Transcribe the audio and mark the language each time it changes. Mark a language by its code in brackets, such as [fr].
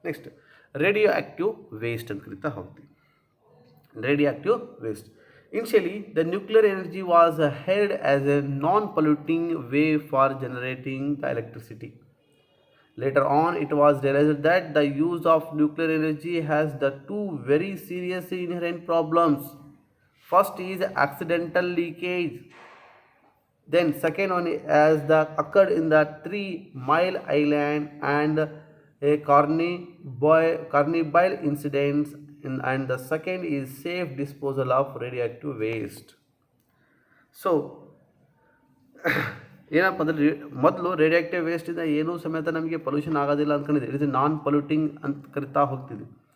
[kn] Next radio active waste ಅಂತ ಕರಿತಾ ಹೋಗ್ತೀವಿ. [en] Radioactive waste. Initially, the nuclear energy was held as a non-polluting way for generating the electricity. Later on, it was realized that the use of nuclear energy has the two very serious inherent problems. First is accidental leakage. Then second one as the occurred in the 3 Mile Island and a Carnibile incidents. And the second is safe disposal of radioactive waste. [kn] So ಏನಪ್ಪ ಅಂದರೆ ಮೊದಲು radioactive ವೇಸ್ಟಿಂದ ಏನೂ ಸಮೇತ ನಮಗೆ pollution ಆಗೋದಿಲ್ಲ ಅಂದ್ಕೊಂಡಿದ್ದೆ, [en] it is non polluting [kn] ಅಂತ ಕರಿತಾ ಹೋಗ್ತಿದ್ವಿ.